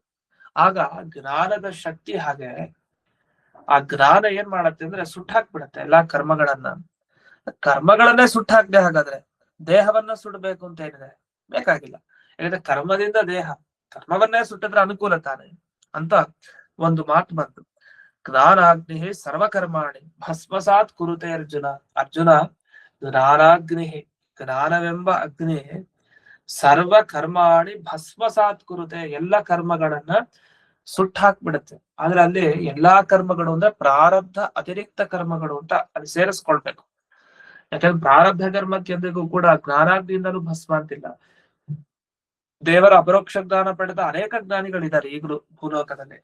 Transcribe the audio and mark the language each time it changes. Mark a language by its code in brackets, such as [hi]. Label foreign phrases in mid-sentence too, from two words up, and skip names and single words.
[kn] ಆಗ ಜ್ಞಾನದ ಶಕ್ತಿ ಹಾಗೆ, ಆ ಜ್ಞಾನ ಏನ್ ಮಾಡತ್ತೆ ಅಂದ್ರೆ ಸುಟ್ಟಾಕ್ಬಿಡತ್ತೆ ಎಲ್ಲಾ ಕರ್ಮಗಳನ್ನೇ ಸುಟ್ಟಾಕ್ದೆ. ಹಾಗಾದ್ರೆ ದೇಹವನ್ನ ಸುಡಬೇಕು ಅಂತ ಏನಿದೆ? ಬೇಕಾಗಿಲ್ಲ. ಯಾಕಂದ್ರೆ ಕರ್ಮದಿಂದ ದೇಹ, ಕರ್ಮವನ್ನೇ ಸುಟ್ಟಿದ್ರೆ ಅನುಕೂಲ ತಾನೆ ಅಂತ ಒಂದು ಮಾತು ಬಂತು. [sa] ಜ್ಞಾನಾಗ್ನಿ ಸರ್ವಕರ್ಮಾಣಿ ಭಸ್ಮಸಾತ್ ಕುರುತೆ ಅರ್ಜುನ. ಅರ್ಜುನ, ಜ್ಞಾನಾಗ್ನಿ, [kn] ಜ್ಞಾನವೆಂಬ ಅಗ್ನಿ [sa] ಸರ್ವ ಕರ್ಮಾಣಿ ಭಸ್ಮಸಾತ್ ಕುರುತೆ, [kn] ಎಲ್ಲ ಕರ್ಮಗಳನ್ನ ಸುಟ್ಟಾಕ್ಬಿಡುತ್ತೆ. ಆದ್ರೆ ಅಲ್ಲಿ ಎಲ್ಲಾ ಕರ್ಮಗಳು ಅಂದ್ರೆ ಪ್ರಾರಬ್ಧ ಅತಿರಿಕ್ತ ಕರ್ಮಗಳು ಅಂತ ಅಲ್ಲಿ ಸೇರಿಸ್ಕೊಳ್ಬೇಕು. ಯಾಕಂದ್ರೆ ಪ್ರಾರಬ್ಧ ಕರ್ಮಕ್ಕೆ ಎಂದಿಗೂ ಕೂಡ ಜ್ಞಾನಾಗ್ನಿಯಿಂದಲೂ ಭಸ್ಮ ಅಂತಿಲ್ಲ. ದೇವರ ಅಪರೋಕ್ಷ ಜ್ಞಾನ ಪಡೆದ ಅನೇಕ ಜ್ಞಾನಿಗಳಿದ್ದಾರೆ ಈಗಲೂ ಭೂಲೋಕದಲ್ಲಿ.